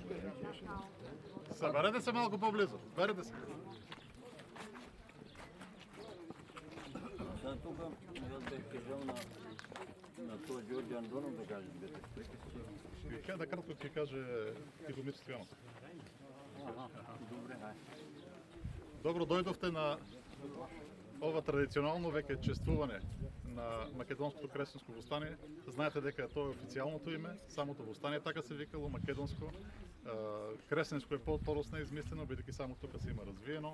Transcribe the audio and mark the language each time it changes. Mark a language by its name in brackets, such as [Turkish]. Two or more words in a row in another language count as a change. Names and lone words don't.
[Bulgarian] Съберете се малко по-близо. Съберете се. Тук аз бях казал на този Георги Андонов да каже двете. Да кратко ти каже Тихомир Стоянов. Добре, [Macedonian] Добро дојдовте на ова традиционално веќе чествување на македонското кресенско востание. Знаете дека тоа е официјалното име, самото востание така се викало, македонско. Кресенско е по-подосно измислено, бидејќи само тука се има развиено.